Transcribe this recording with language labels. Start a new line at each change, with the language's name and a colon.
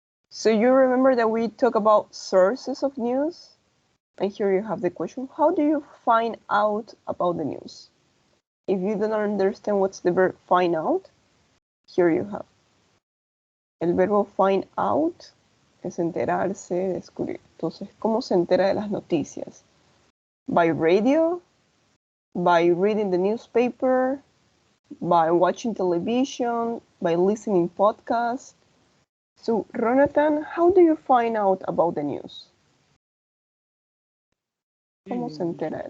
English: So you remember that we talk about sources of news? And here you have the question, how do you find out about the news? If you don't understand what's the verb find out, here you have.
Spanish: El verbo find out es enterarse, descubrir. Entonces, ¿cómo se entera de las noticias?
English: By radio, by reading the newspaper, by watching television, by listening podcasts. So, Ronatan, how do you find out about the news?
Spanish: ¿Cómo se entera?